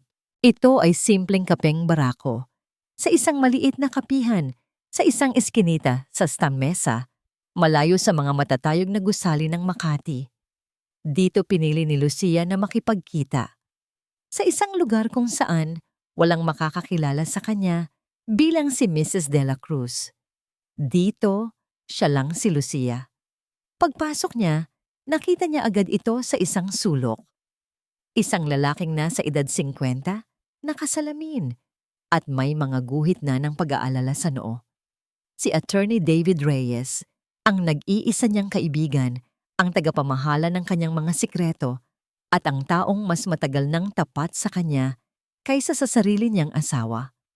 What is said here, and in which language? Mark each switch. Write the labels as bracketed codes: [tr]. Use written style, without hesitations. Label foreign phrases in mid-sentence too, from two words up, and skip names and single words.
[tl] Ito ay simpleng kapeng barako. Sa isang maliit na kapihan, sa isang eskinita sa Stamesa, malayo sa mga matatayog na gusali ng Makati. Dito pinili ni Lucia na makipagkita. Sa isang lugar kung saan walang makakakilala sa kanya bilang si Mrs. de la Cruz. Dito, siya lang si Lucia. Pagpasok niya, nakita niya agad ito sa isang sulok. Isang lalaking nasa edad 50, nakasalamin, at may mga guhit na ng pag-aalala sa noo. Si Attorney David Reyes, ang nag-iisa niyang kaibigan, ang tagapamahala ng kanyang mga sikreto, at ang taong mas matagal nang tapat sa kanya kaysa sa sarili niyang asawa.